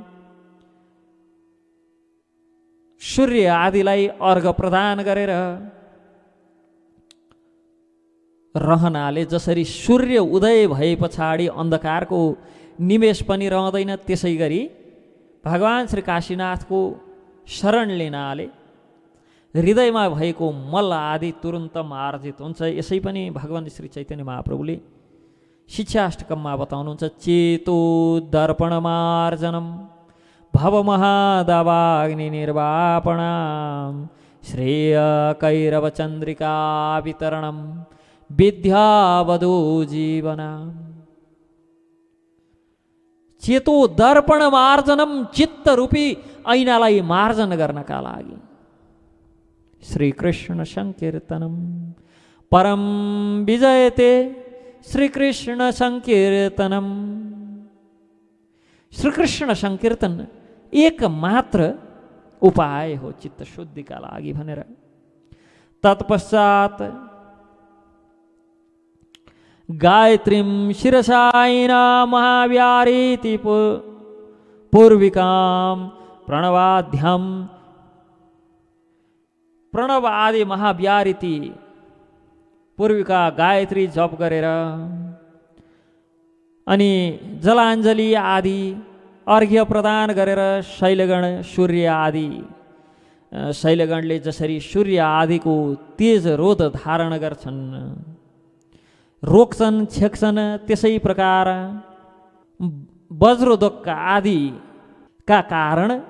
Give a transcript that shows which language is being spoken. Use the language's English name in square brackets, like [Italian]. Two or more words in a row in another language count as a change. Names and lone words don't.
[Nepali] सूर्य आदिलाई अर्घ प्रदान गरेर रहनाले जसरी सूर्य उदय भए पछाडि अन्धकारको निमेष पनि रहँदैन, त्यसै गरी भगवान श्री काशीनाथको शरण लिनाले हृदयमा भएको मल आदि तुरुन्त मार्जित हुन्छ। यसै पनि भगवान श्री चैतन्य महाप्रभुले शिक्षाष्टकममा बताउनुहुन्छ। [Sanskrit] चेतो दर्पण मार्जनम भवमहादावाग्नि निर्वापणाम श्रेय कैरव चन्द्रिका वितरणम विद्यावधू जीवनाम। चेतो दर्पण मार्जनम, [Nepali] चित्त रूपी ऐनालाई मार्जन गर्नका लागि [Sanskrit] श्री कृष्ण संकीर्तनम परम विजयते, श्री कृष्ण संकीर्तनम। [Nepali] श्री कृष्ण संकीर्तन एकमात्र उपाय हो चित्त शुद्धिका लागि भनेर। [Sanskrit] तत्पश्चात गायत्रीं शिरसायिना महाव्यारीति पूर्विकां प्रणवाद्यं, [Nepali] प्रणव आदि महाव्यारीति पूर्विका गायत्री जप गरेर अनि जलाञ्जली आदि अर्घ्य प्रदान गरेर शैलगण सूर्य आदि, शैलगणले जसरी सूर्य आदिको तेज रोध धारण गर्छन्, रोक्छन् छेक्छन्, त्यसै प्रकार वज्रोदक आदि का कारण